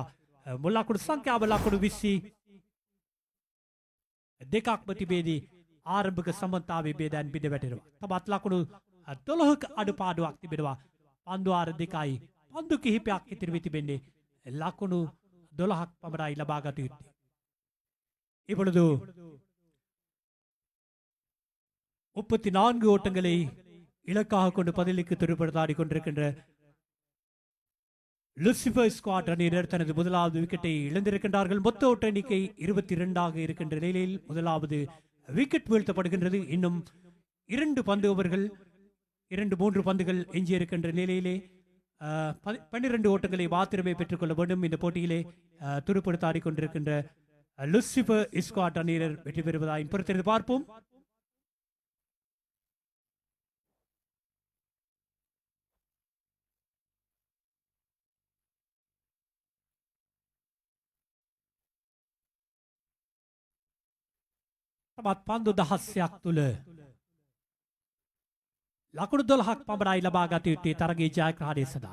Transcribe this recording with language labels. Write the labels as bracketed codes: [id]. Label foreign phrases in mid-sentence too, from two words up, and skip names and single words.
[si] මුල් ලකුණු සංඛ්‍යාව ලකුණු 22ක්ම තිබෙදී ආරම්භක සමන්තාවේ බෙදන් බිඳ වැටෙනවා. තවත් ලකුණු 12ක අඩුපාඩුවක් තිබෙනවා. පන්දුවාර දෙකයි පන්දු කිහිපයක් ඉතිරි වී තිබෙන්නේ ලකුණු 12ක් පමණයි ලබා ගත යුත්තේ. [ta] இப்பொழுது 34 ஓட்டங்களை இலக்காக கொண்டு பதிலுக்கு துடுப்படுத்த ஆடிக்கொண்டிருக்கின்ற லுசிபர் ஸ்குவாட் அணியினர் தனது முதலாவது விக்கெட்டை இழந்திருக்கின்றார்கள். மொத்த ஓட்ட எண்ணிக்கை 22 இருக்கின்ற நிலையில் முதலாவது விக்கெட் வீழ்த்தப்படுகின்றது. இன்னும் 3 பந்துகள் எஞ்சியிருக்கின்ற நிலையிலே 12 ஓட்டங்களை மாத்திரமே பெற்றுக்கொள்ள வேண்டும். இந்த போட்டியிலே துடுப்படுத்தாடி கொண்டிருக்கின்ற லுசிபர் ஸ்குவாட் அணியினர் வெற்றி பெறுவதாய் பொறுத்திருந்து பார்ப்போம். [si] තවත් පන්දු 10ක් තුල ලකුණු 12ක් පමණයි ලබා ගත යුත්තේ තරගයේ ජයග්‍රහණය සඳහා.